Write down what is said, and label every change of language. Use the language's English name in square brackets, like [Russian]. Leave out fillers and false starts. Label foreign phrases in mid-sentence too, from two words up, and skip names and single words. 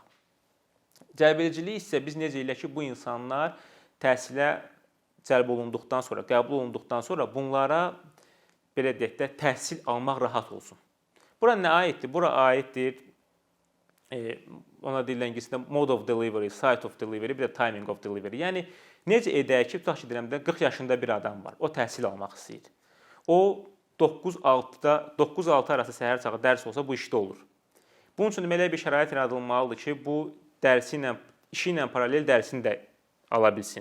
[Azerbaijani] Cəlbedicilik isə biz necə elə ki, bu insanlar təhsilə cəlb olunduqdan sonra, qəbul olunduqdan sonra bunlara belə deyək də təhsil almaq rahat olsun. Bura nə aiddir? Bura aiddir ona deyilən ingiliscə [English] mode of delivery, site of delivery, [Azerbaijani] bir də [English] timing of delivery. [Azerbaijani] Yəni necə edək ki, tutaq ki, deyirəm də 40 yaşında bir adam var. O təhsil almaq istəyir. O 9-6 arası səhər çağı dərs olsa bu işdə olur. Bunun üçün belə bir şərait yaradılmalıdır ki, bu işi ilə paralel dərsini də ala bilsin.